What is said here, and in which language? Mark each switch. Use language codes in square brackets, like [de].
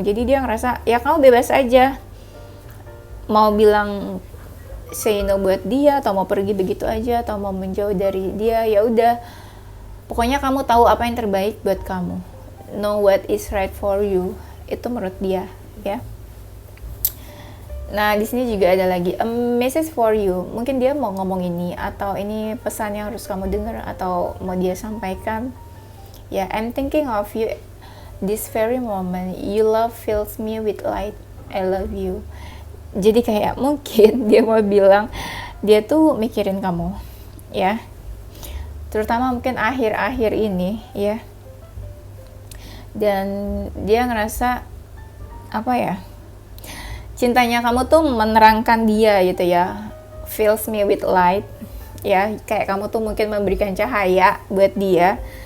[id] Jadi dia ngerasa ya kamu bebas aja, mau bilang [en] say no [id] buat dia, atau mau pergi begitu aja, atau mau menjauh dari dia, ya udah, pokoknya kamu tahu apa yang terbaik buat kamu, [en] know what is right for you, [id] itu menurut dia ya. Nah di sini juga ada lagi [en] a message for you. [id] Mungkin dia mau ngomong ini, atau ini pesan yang harus kamu dengar, atau mau dia sampaikan ya. [en] I'm thinking of you this very moment, you love fills me with light, I love you. [id] Jadi kayak mungkin dia mau bilang dia tuh mikirin kamu ya, terutama mungkin akhir-akhir ini ya. Dan dia ngerasa apa ya, cintanya kamu tuh menerangkan dia gitu ya, [en] fills me with light [id] ya, kayak kamu tuh mungkin memberikan cahaya buat dia.